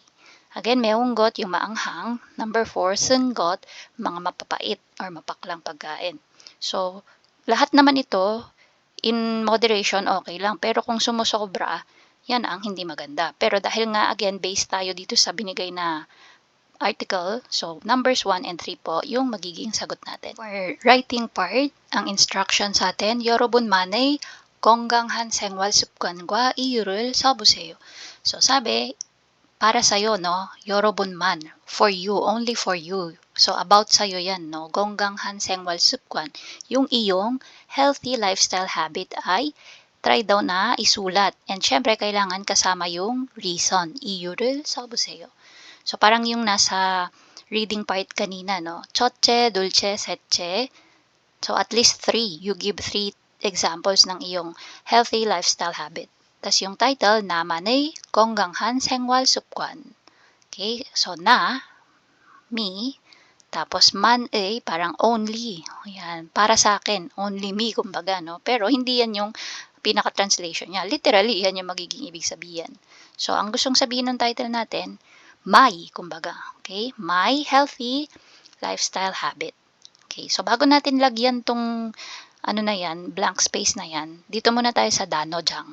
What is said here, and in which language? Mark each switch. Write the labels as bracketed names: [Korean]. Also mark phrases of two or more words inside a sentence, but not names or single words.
[Filipino] Again, meonggot, yung maanghang. Number 4, senggot, mga mapapait or mapaklang pagkain. So, lahat naman ito, [English] in moderation, [Filipino] okay lang. Pero kung sumusobra, yan ang hindi maganda. Pero dahil nga, again, based tayo dito sa binigay na article, so [English] numbers 1 and 3 [Filipino] po, yung magiging sagot natin. [English] For writing part, [Filipino] ang instruction sa atin, [Korean] 여러분만의 건강한 생활 습관과 이유를 써보세요. [Filipino] So, sabi, para sa'yo, no? [Korean] 여러분만, [English] for you, only for you. [Filipino] So, about sa'yo yan, no? [Korean] 건강한 생활 습관. [Filipino] Yung iyong [English] healthy lifestyle habit [Filipino] ay try daw na isulat. And syempre, kailangan kasama yung reason. [Korean] 이유를 써보세요. [Filipino] So, parang yung nasa reading part kanina, no? [Korean] 첫째, 둘째, 셋째. [English] So, at least 3. You give 3 examples [Filipino] ng iyong [English] healthy lifestyle habit. [Filipino] Tas yung title, [Korean] 나만의 건강한 생활 습관. [Filipino] Okay? So, na, me. Tapos man parang only. Yan, para sa akin, [English] only me [Filipino] kumbaga, no? Pero hindi yan yung pinaka-translation niya. Literally, yan yung magiging ibig sabihin. So, ang gustong sabihin ng title natin, my, kumbaga. Okay? [English] My healthy lifestyle habit. [Filipino] Okay, so bago natin lagyan tong ano na yan, [English] blank space [Filipino] na yan, dito muna tayo sa danojang.